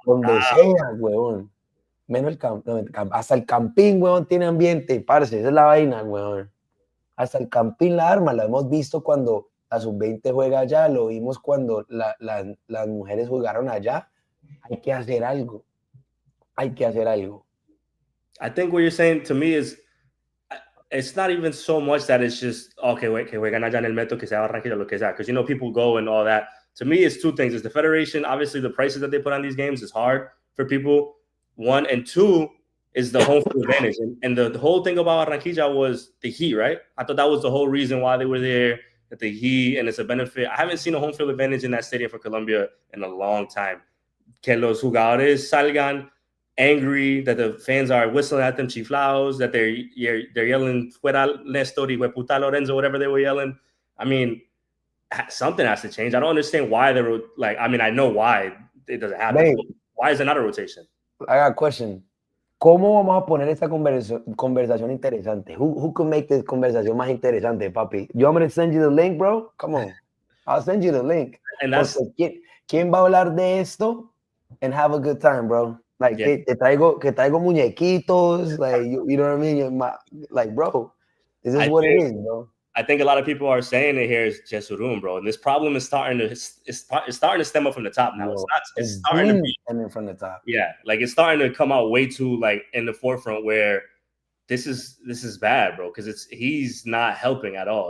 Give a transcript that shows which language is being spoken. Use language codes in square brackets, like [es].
[es] Donde sea, huevón. Menos hasta el Campín, huevón, tiene ambiente, parce, esa es la vaina, huevón. hasta el Campín la arma, la hemos visto cuando la sub-20 juega allá, lo vimos cuando las mujeres jugaron allá. Hay que hacer algo, hay que hacer algo. [en] I think what you're saying to me is it's not even so much that it's just okay, wait, [es] que juegan allá en el metro, que sea [en] Barranquilla, lo que sea, because you know people go and all that. To me, it's two things: it's the federation. Obviously, the prices that they put on these games is hard for people. One and two is the home field advantage, and the whole thing about Barranquilla was the heat, right? I thought that was the whole reason why they were there. That the heat and it's a benefit. I haven't seen a home field advantage in that stadium for Colombia in a long time. [es] Que los jugadores salgan [en] angry, that the fans are whistling at them, chiflados, that they're yelling [es] fuera Nestor y puta Lorenzo, [en] whatever they were yelling. I mean, something has to change. I don't understand why they were like. I mean, I know why it doesn't happen. Babe, Why is there not a rotation? I got a question. [es] ¿Cómo vamos a poner esta conversación interesante? [en] Who can make this [es] conversación más interesante, papi? [en] You want me to send you the link, bro? Come on. I'll send you the link. And that's [es] ¿Quién va a hablar de esto [en] and have a good time, bro? Like, yeah. [es] que traigo muñequitos, [en] like, you know what I mean? Like, bro, this is what it is, bro. I think a lot of people are saying it here is Jesurum, bro. And this problem is starting to stem up from the top now. Yo, It's starting to be stemming from the top. Yeah, like it's starting to come out way too like in the forefront where this is bad, bro, because he's not helping at all.